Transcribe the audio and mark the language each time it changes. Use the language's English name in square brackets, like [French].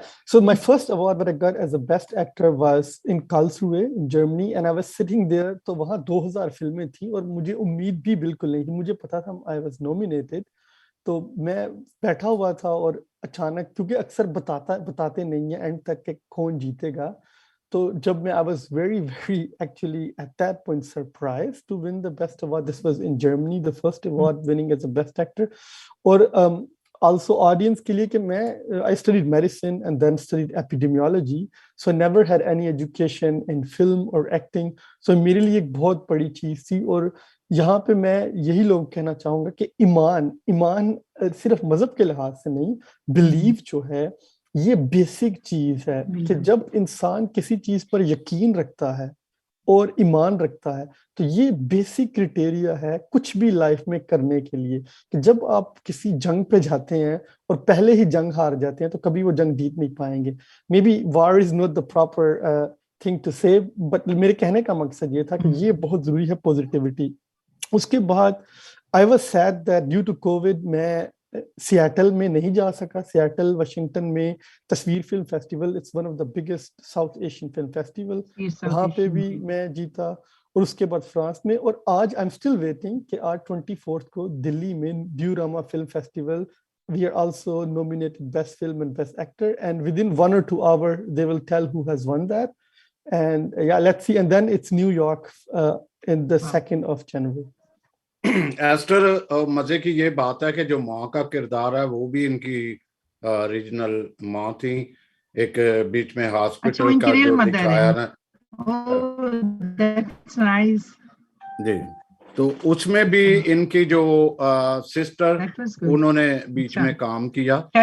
[English] So my first award that I got as a best actor was in Karlsruhe in Germany, and I was sitting there. [Urdu] تو وہاں 2000 فلمیں تھیں اور مجھے امید بھی بالکل نہیں تھی. مجھے پتا تھا [English] I was nominated. [Urdu] تو میں بیٹھا ہوا تھا اور اچانک، کیونکہ اکثر بتاتے نہیں ہیں اینڈ تک کہ کون جیتے گا، تو جب میں [English] I was very actually at that point surprised to win the best award. This was in Germany, the first award winning as a best actor. [Urdu] اور also audience کے لیے کہ میں [English] I studied medicine and then studied epidemiology, so I never had any education in film or acting. [Urdu] So میرے لیے ایک بہت بڑی چیز تھی. اور یہاں پہ میں یہی لوگ کہنا چاہوں گا کہ ایمان صرف مذہب کے لحاظ سے نہیں، بلیف جو ہے یہ بیسک چیز ہے کہ جب انسان کسی چیز پر یقین رکھتا ہے اور ایمان رکھتا ہے تو یہ بیسک کرائٹیریا ہے کچھ بھی لائف میں کرنے کے لیے، کہ جب آپ کسی جنگ پہ جاتے ہیں اور پہلے ہی جنگ ہار جاتے ہیں تو کبھی وہ جنگ جیت نہیں پائیں گے. [English] maybe war is not the proper thing to say, [Urdu] بٹ میرے کہنے کا مقصد یہ تھا کہ یہ بہت ضروری ہے، پازیٹیوٹی. اس کے بعد [English] I was sad that due to COVID [Urdu] میں سیاٹل میں نہیں جا سکا. سیاٹل واشنگٹن میں تصویر film festival, [English] it's one of the biggest south Asian film festival, [Urdu] وہاں پہ بھی میں جیتا. اور اس کے بعد فرانس میں. [English] اور آج I am still waiting [Urdu] کہ آج 24 کو دلی میں [English] Diorama film festival, we are also nominated best film and best actor, and within 1 or 2 hours they will tell who has won that. And yeah, let's see. And then it's New York in the 2nd of January. [Urdu] Easter, مزے کی یہ بات ہے کہ جو ماں کا کردار ہے وہ بھی ان کی ریجنل ماں تھی. ایک بیچ میں ہاسپٹل کا جو دکھایا نا جی, تو اس میں بھی ان کی جو سسٹر انہوں نے بیچ میں کام کیا.